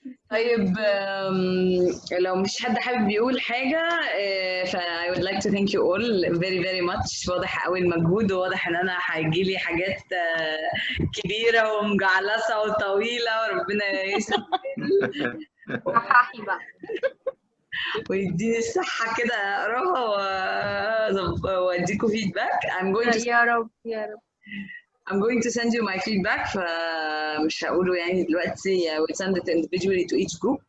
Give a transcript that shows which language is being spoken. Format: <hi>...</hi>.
<ar>طيب لو مش حد حابب يقول حاجة ف</ar> <en>I would like to thank you all very very much.</en> <ar>واضح قوي المجهود، وواضح ان انا هيجي لي حاجات كبيرة ومجعلصة وطويلة، وربنا يسلم صححي بقى ويديني الصحة كده اقراها واديكم فيدباك. يا رب يا رب.</ar> <en>I'm going to send you my feedback.</en> <ar>فمش هقوله يعني دلوقتي.</ar> <en>I will send it individually to each group.</en>